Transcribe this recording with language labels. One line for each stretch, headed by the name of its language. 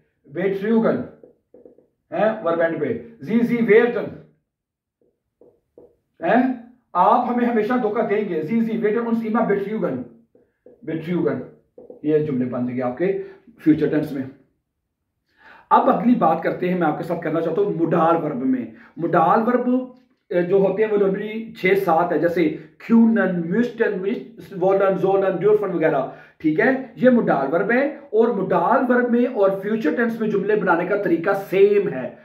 Hindi: betrügen है, verb and पे।
German: sie werden
Hindi: है, आप हमें हमेशा धोखा देंगे।
German: sie werden uns immer betrügen।
Hindi: ये जुमले बन जाएंगे आपके फ्यूचर टेंस में। अब अगली बात करते हैं, मैं आपके साथ करना चाहता हूं मुडाल वर्ब में। मुडाल वर्ब जो होते हैं वो नॉर्मली 6-7 है, जैसे क्यूनन, म्यूस्टन, वोलन, जोलन, ड्यूरफन वगैरह। ठीक है, ये मुडाल वर्ब है, और मुडाल वर्ब में और फ्यूचर टेंस में जुमले बनाने का तरीका सेम है।